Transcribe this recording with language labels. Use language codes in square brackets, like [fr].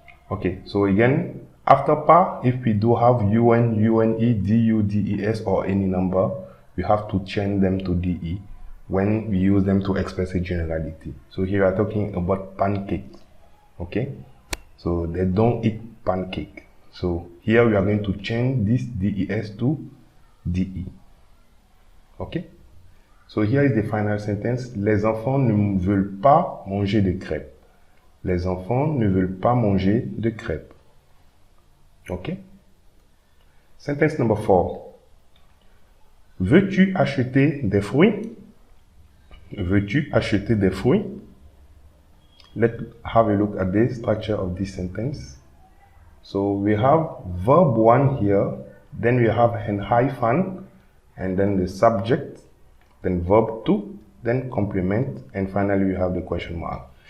[en] Okay, so again, after pas, if we do have un, une, du, des, or any number, we have to change them to de when we use them to express a generality. So here we are talking about pancake. Okay, so they don't eat pancake. So here we are going to change this des to de. Okay. So here is the final sentence. [fr] Les enfants ne veulent pas manger de crêpes. Les enfants ne veulent pas manger de crêpes. [en] Okay. Sentence number 4. [fr] Veux-tu acheter des fruits? Veux-tu acheter des fruits? [en] Let's have a look at the structure of this sentence. So we have verb 1 here, then we have an hyphen, and then the subject, then verb 2, then complement, and finally we have the question mark.